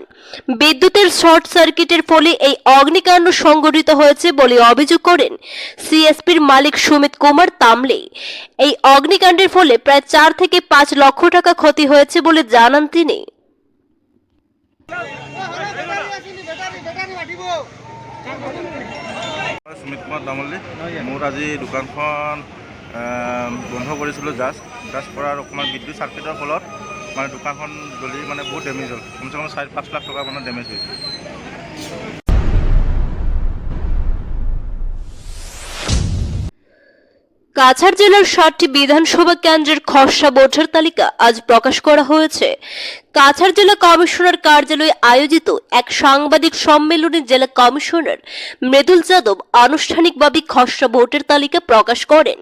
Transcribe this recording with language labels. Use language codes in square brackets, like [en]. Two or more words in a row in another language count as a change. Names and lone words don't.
[bn] বিদ্যুতের শর্ট সার্কিটের ফলে এই অগ্নিকাণ্ড সংঘটিত হয়েছে বলে অভিযোগ করেন সিএসপির মালিক সুমিত কুমার তামলে। এই অগ্নিকাণ্ডের ফলে প্রায় 4 থেকে 5 লক্ষ টাকা ক্ষতি হয়েছে বলে জানান তিনি। [as] সুমিত কুমাৰ তামুলী। মোৰ আজি দোকানখন বন্ধ কৰিছিলোঁ জাষ্ট কৰাৰ অকণমান বিদ্যুৎ চাৰ্কিটৰ ফলত মানে দোকানখন জ্বলি মানে বহুত ডেমেজ হ'ল। কমচে কম 4-5 লাখ টকা মানে ডেমেজ হৈছে। [bn] কাছাড় জেলার 7টি বিধানসভা কেন্দ্রের খসড়া ভোটার তালিকা আজ প্রকাশ করা হয়েছে। কাছাড় জেলা কমিশনার কার্যালয়ে আয়োজিত এক সাংবাদিক সম্মেলনে জেলা কমিশনার মৃদুল যাদব আনুষ্ঠানিকভাবে খসড়া ভোটার তালিকা প্রকাশ করেন।